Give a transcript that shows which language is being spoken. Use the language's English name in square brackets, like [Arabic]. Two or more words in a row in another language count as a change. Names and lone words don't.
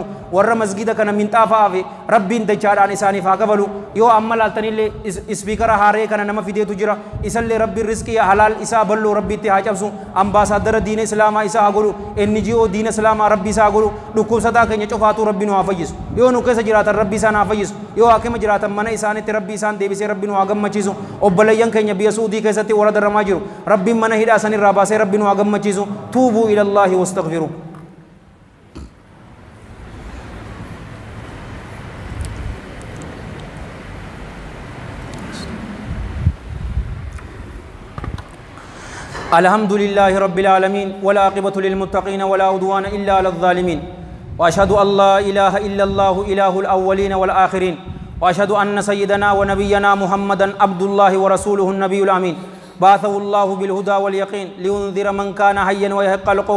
[Oromo] warra masgida kana minxaafaa fi rabbiin dachaadhaan isaaniif haa kafalu yoo amma laaltanillee ispiikara haaree kana nama fideetu jira isallee rabbi riskii halaal isaa bal'oo rabbiitti haa cabsu ambaasaadara diina islaamaa isaa haa godhu NGO diina islaamaa rabbi isaa haa godhu dhukkubsataa keenya cufaatu rabbi nu haa fayyisu yoo nu keessa jiraatan rabbi isaan haa fayyisu yoo hakima jiraatan mana isaanitti rabbi isaan deebisee rabbi nu haa gammachiisu obboleeyyan keenya biyya suudii keessatti warra darramaa jiru rabbiin mana hidhaa sanirraa baasee rabbi nu haa gammachiisu [Arabic] توبوا إلى الله واستغفروا الحمد لله رب العالمين والعاقبة للمتقين ولا عدوان إلا على الظالمين وأشهد أن لا إله إلا الله إله الأولين والآخرين وأشهد أن سيدنا ونبينا محمدا عبد الله ورسوله النبي الأمين بعثه الله بالهدى واليقين لينذر من كان حيا ويحق القول